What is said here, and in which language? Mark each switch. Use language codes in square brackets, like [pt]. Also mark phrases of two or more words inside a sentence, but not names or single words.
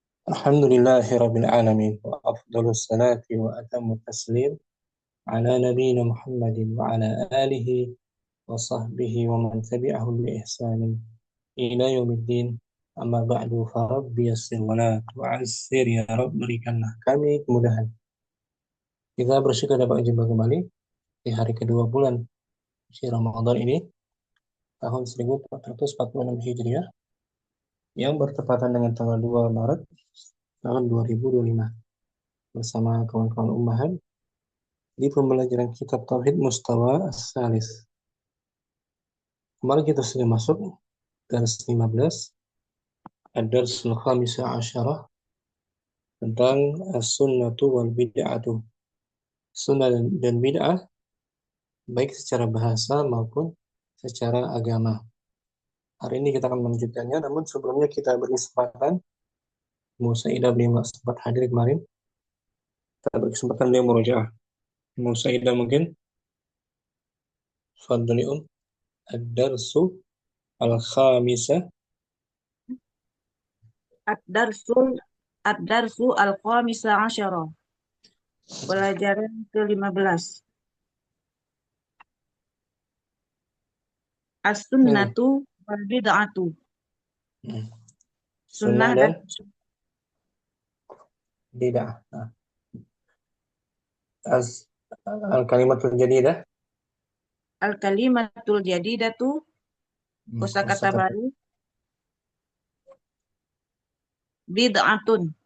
[ar] الحمد لله رب العالمين وأفضل الصلاة وأتم التسليم على نبينا محمد وعلى آله وصحبه ومن تبعهم بإحسان إلى يوم الدين. أما بعد فرب يسر ولا تعسر يا رب [id] berikanlah kami kemudahan. Kita bersyukur dapat jumpa kembali di hari kedua bulan suci Ramadan ini, tahun 1446 Hijriah, yang bertepatan dengan tanggal 2 Maret tahun 2025, bersama kawan-kawan Ummahan di pembelajaran kitab Tauhid Mustawa As-Salis. Kemarin kita sudah masuk dars 15, [ar] الدرس الخامس عشر, [id] tentang [ar] السنة والبدعة, [id] sunnah dan bid'ah, baik secara bahasa maupun secara agama. Hari ini kita akan melanjutkannya, namun sebelumnya kita beri kesempatan Musaidah, beliau sempat hadir kemarin, kita beri kesempatan beliau murojaah. [ar] Musaidah mungkin فضلي الدرس الخامسة. الدرس الخامس عشر. [id] Pelajaran ke-15. [ar] السنة والبدعة. [id] Sunnah Sunnah dan dan [ar] bid'ah. الكلمة الجديدة. الكلمة الجديدة, [id] kosakata baru, [ar] bid'atun.